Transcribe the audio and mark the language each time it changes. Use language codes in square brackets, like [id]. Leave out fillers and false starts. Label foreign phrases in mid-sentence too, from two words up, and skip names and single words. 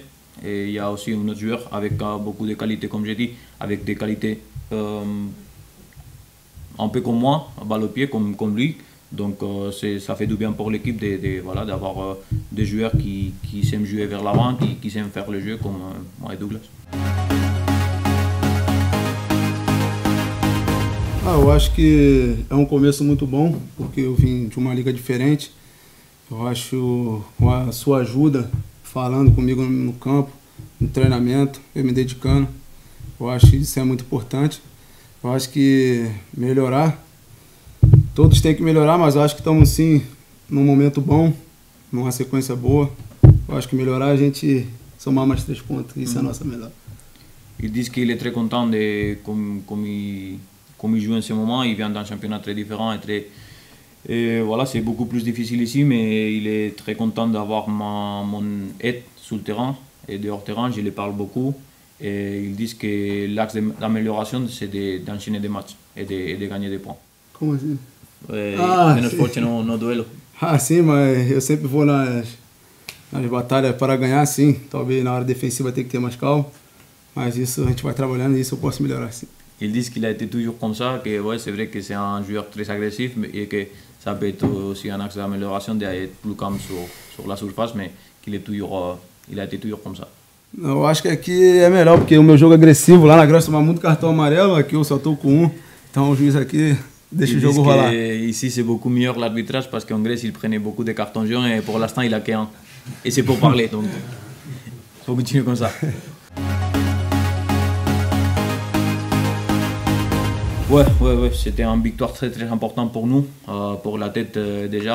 [fr] Et il y a aussi un autre joueur avec beaucoup de qualités, comme je dis, avec des qualités un peu comme moi, balle au pied, comme lui. Donc ça fait du bien pour l'équipe voilà, d'avoir des joueurs qui s'aiment jouer vers l'avant, qui s'aiment faire le jeu comme moi et Douglas. [pt] Eu acho que é um começo muito bom, porque eu vim de uma liga diferente. Eu acho com a sua ajuda, falando comigo no campo, no treinamento, eu me dedicando. Eu acho que isso é muito importante. Eu acho que melhorar, todos têm que melhorar, mas eu acho que estamos sim num momento bom, numa sequência boa. Eu acho que melhorar a gente somar mais 3 pontos, isso é a nossa melhor. [fr] Ils disent qu'il est très content de comme il joue en ce moment. Il vient d'un championnat très différent et voilà, c'est beaucoup plus difficile ici, mais il est très content d'avoir mon aide sur le terrain et dehors terrain. Je les parle beaucoup et ils disent que l'axe d'amélioration c'est d'enchaîner des matchs et de gagner des points. [pt] Como assim? Menos forte no duelo. Sim, mas eu sempre vou nas batalhas para ganhar, sim. Talvez na hora defensiva tenha que ter mais calma, mas isso a gente vai trabalhando e isso eu posso melhorar, sim. [fr] Ils disent qu'il a été toujours comme ça, que ouais, c'est vrai que c'est un joueur très agressif et que ça peut être aussi un axe d'amélioration d'être plus calme sur la surface, mais qu'il est toujours, il a été toujours comme ça. [pt] Eu acho que aqui é melhor, porque o meu jogo é agressivo. Lá na Grécia tomar muito cartão amarelo, aqui eu só estou com 1. Então o juiz aqui deixa o jogo rolar. [fr] Ici c'est beaucoup meilleur l'arbitrage parce qu'en Grèce il prenait beaucoup de cartons jaunes et pour l'instant il a qu'un. Et c'est pour parler, donc il faut continuer comme ça. Ouais, c'était une victoire très importante pour nous, pour la tête déjà.